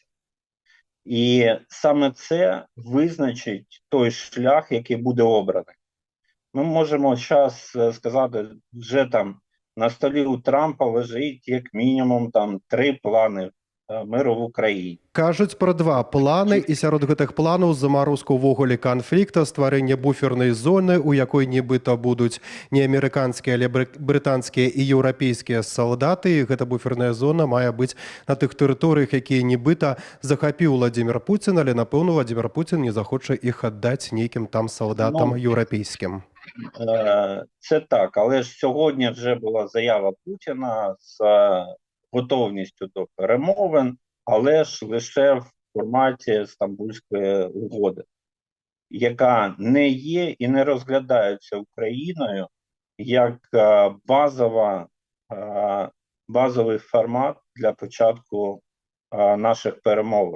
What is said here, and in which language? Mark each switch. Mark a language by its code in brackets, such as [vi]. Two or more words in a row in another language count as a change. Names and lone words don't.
[uk] І саме це визначить той шлях, який буде обраний. Ми можемо зараз сказати, вже там на столі у Трампа лежить як мінімум там 3 плани миру в Україні. [be] Кажуць пра 2 планы, і сярод гэтых планаў замарозку ўвогуле канфлікта, стварэнне буфернай зоны, у якой нібыта будуць не амерыканскія, але брытанскія і еўрапейскія салдаты. І гэта буферная зона мае быць на тых тэрыторыях, якія нібыта захапіў Владзімір Пуцін, але, напэўна, Владзімір Пуцін не захоча іх аддаць нейкім там салдатам еўрапейскім. [uk] Це так, але ж сьогодні вже була заява Путіна з готовністю до перемовин, але ж лише в форматі Стамбульської угоди, яка не є і не розглядається Україною як базовий формат для початку наших перемовин.